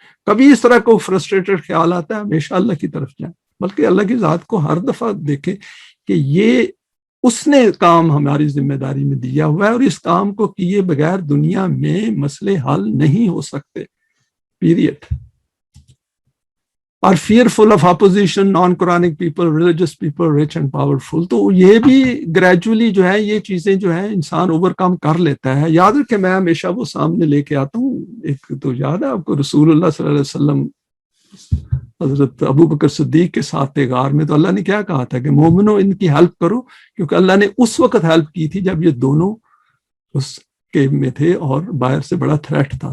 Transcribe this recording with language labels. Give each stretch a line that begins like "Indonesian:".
Urdu: کبھی اس طرح کو فرسٹریٹڈ خیال آتا ہے ہمیشہ اللہ کی طرف جائیں, بلکہ اللہ کی ذات کو ہر دفعہ دیکھیں کہ یہ اس نے کام ہماری ذمہ داری میں دیا ہوا ہے اور اس کام کو کیے بغیر دنیا میں مسئلے حل نہیں ہو سکتے.
English: Period. Are fearful of opposition, non-Quranic people, religious people, rich and powerful.
Urdu: تو یہ بھی گریجولی جو ہے یہ چیزیں جو ہیں انسان اوور کم کر لیتا ہے. یاد رکھیں میں ہمیشہ وہ سامنے لے کے آتا ہوں. ایک تو یاد ہے آپ کو رسول اللہ صلی اللہ علیہ وسلم حضرت ابو بکر صدیق کے ساتھ غار میں تو اللہ نے کیا کہا تھا کہ مومنو ان کی ہیلپ کرو, کیونکہ اللہ نے اس وقت ہیلپ کی تھی جب یہ دونوں اس کیو میں تھے اور باہر سے بڑا تھریٹ تھا.